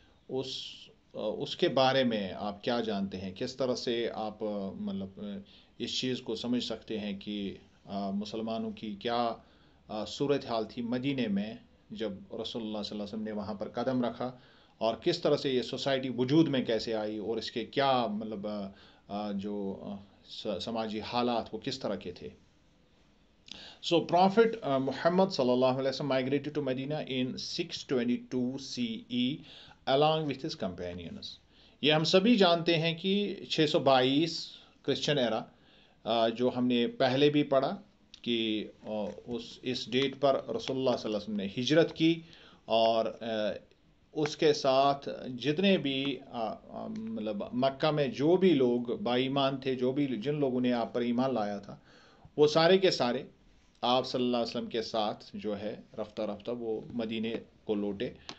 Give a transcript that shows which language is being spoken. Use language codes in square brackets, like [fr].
[hi] उस उसके बारे में आप क्या जानते हैं, किस तरह से आप मतलब इस चीज़ को समझ सकते हैं कि मुसलमानों की क्या सूरत हाल थी मदीने में जब रसूलुल्लाह सल्लल्लाहु अलैहि वसल्लम ने वहाँ पर कदम रखा, और किस तरह से ये सोसाइटी वजूद में कैसे आई, और इसके क्या मतलब जो समाजी हालात वो किस तरह के थे। [en] So Prophet Muhammad sallallahu alaihi wasallam migrated to Medina in 622 CE along with his companions. [hi] ये हम सभी जानते हैं कि 622 क्रिश्चियन एरा, जो हमने पहले भी पढ़ा कि उस इस डेट पर रसूलुल्लाह सल्लल्लाहु अलैहि वसल्लम ने हिजरत की, और उसके साथ जितने भी मतलब मक्का में जो भी लोग बाईमान थे, जो भी जिन लोगों ने आप पर ईमान लाया था, वो सारे के सारे आप सल्लल्लाहु अलैहि वसल्लम के साथ जो है रफ्ता रफ्ता वो मदीने को लौटे।